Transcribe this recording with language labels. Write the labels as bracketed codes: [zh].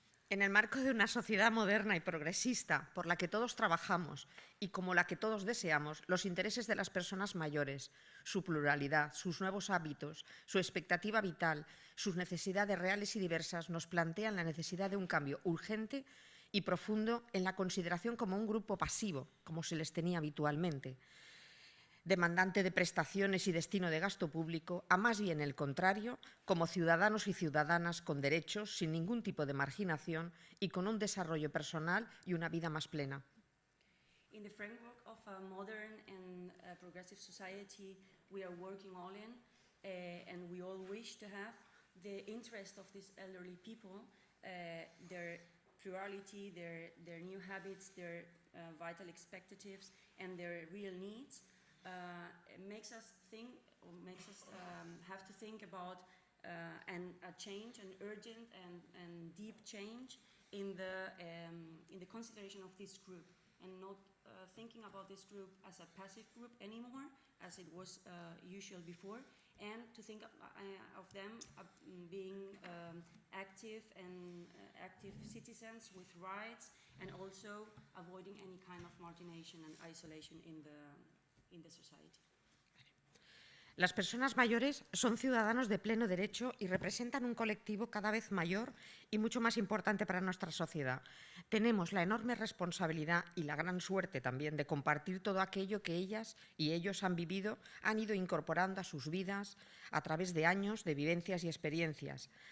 [es] En el marco de una sociedad moderna y progresista por la que todos trabajamos y como la que todos deseamos, los intereses de las personas mayores, su pluralidad, sus nuevos hábitos, su expectativa vital, sus necesidades reales y diversas nos plantean la necesidad de un cambio urgente y profundo en la consideración como un grupo pasivo, como se les tenía habitualmente. demandante de prestaciones y destino de gasto público, a más bien el contrario, como ciudadanos y ciudadanas con derechos, sin ningún tipo de marginación y con un desarrollo personal y una vida más plena. [en] In the framework of a modern and progressive society, we are working all in, and we all wish to have the interest of these elderly people, their plurality, their new habits, their vital expectatives, and their real needs. It makes us think, or makes us have to think about a change, an urgent and deep change in the consideration of this group, and not thinking about this group as a passive group anymore, as it was usual before, and to think of them being active and active citizens with rights, and also avoiding any kind of margination and isolation in the society. [es] Las personas mayores son ciudadanos de pleno derecho y representan un colectivo cada vez mayor y mucho más importante para nuestra sociedad. Tenemos la enorme responsabilidad y la gran suerte también de compartir todo aquello que ellas y ellos han vivido, han ido incorporando a sus vidas a través de años de vivencias y experiencias.